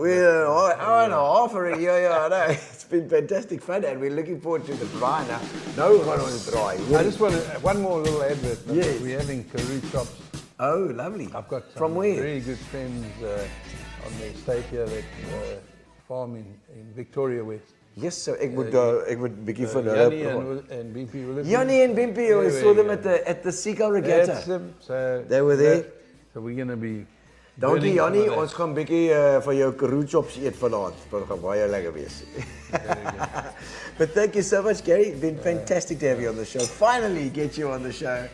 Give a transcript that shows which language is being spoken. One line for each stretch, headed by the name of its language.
English: We're an hour and a half already. Yeah, I know. It's been fantastic fun, and we're looking forward to the braai now. No one on the braai. I just want one more little advert. Yes. We're having Karoo chops. Oh, lovely. I've got some From where? very good friends on the estate here that farm in Victoria West. Yes, so
Afrikaans: ek moet bietjie van hulle
English: Jannie and Bimpy will have Jannie and Bimpy, we saw them at the Seagull Regatta. That's them. So They were there. So we're going to be...
Afrikaans: Dankie
English: burning Jannie, some of
Afrikaans: ons gaan bietjie van jou Karoo chops eet vanaand. Dit gaan baie lekker wees.
English: But thank you so much, Gary. It's been fantastic to have you on the show. Finally get you on the show.